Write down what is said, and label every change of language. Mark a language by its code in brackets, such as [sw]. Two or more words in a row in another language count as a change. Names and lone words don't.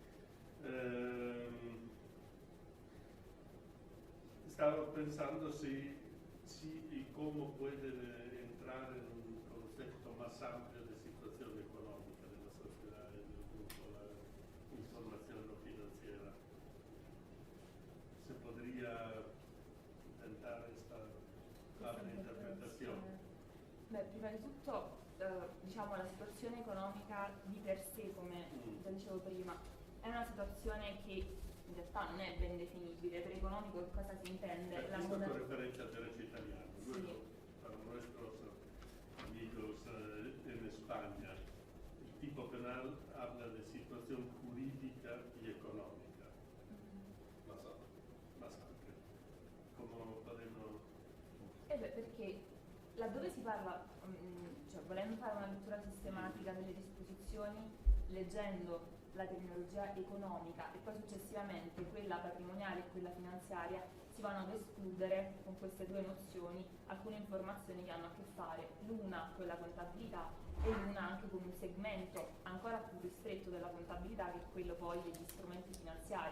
[es] Estaba pensando si y cómo puede entrar en un concepto más amplio de situación económica de la sociedad en el grupo la información no financiera. Se podría intentar esta amplia interpretazione. [it] Beh, prima di tutto diciamo la situazione economica di per sé, come già dicevo prima, è una situazione che in realtà non è ben definibile. Per economico cosa si intende? [es] Esto con referencia al derecho italiano. Sí. Para nuestros amigos en España, el tipo penal habla de situación jurídica y económica. Más amplia. ¿Cómo podemos...? [it] Perché laddove si parla, cioè volendo fare una lettura sistematica delle disposizioni, leggendo la terminologia economica e poi successivamente quella patrimoniale e quella finanziaria, si vanno ad escludere con queste due nozioni alcune informazioni che hanno a che fare l'una con la contabilità e l'una anche con un segmento ancora più ristretto della contabilità, che è quello poi degli strumenti finanziari.